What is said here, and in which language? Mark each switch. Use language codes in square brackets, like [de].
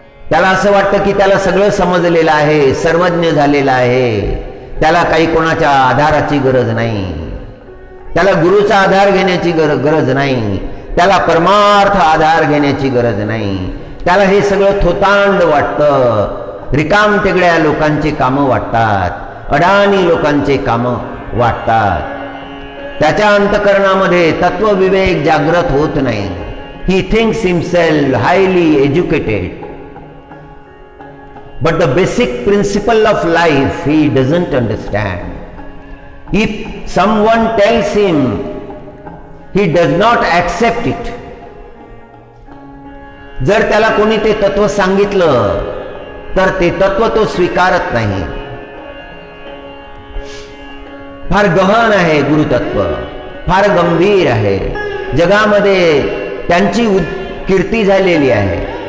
[mr] त्याला असं वाटतं की त्याला सगळं समजलेलं आहे, सर्वज्ञ झालेलं आहे, त्याला काही कोणाच्या आधाराची गरज नाही, त्याला गुरुचा आधार घेण्याची गरज नाही, त्याला परमार्थ आधार घेण्याची गरज नाही. त्याला हे सगळं थोतांड वाटतं. रिकामटेकड्या लोकांची कामं वाटतात, अडाणी लोकांचे कामं वाटतात. त्याच्या अंतःकरणामध्ये तत्वविवेक जागृत होत नाही. [en] He thinks himself highly educated, but the basic principle of life he doesn't understand. If someone tells him, he does not accept it. [mr] जर त्याला कोणी ते तत्व सांगितलं तर ते तत्व तो स्वीकारत नाही. फार गहन आहे गुरुतत्व, फार गंभीर आहे. जगामध्ये त्यांची कीर्ती झालेली आहे.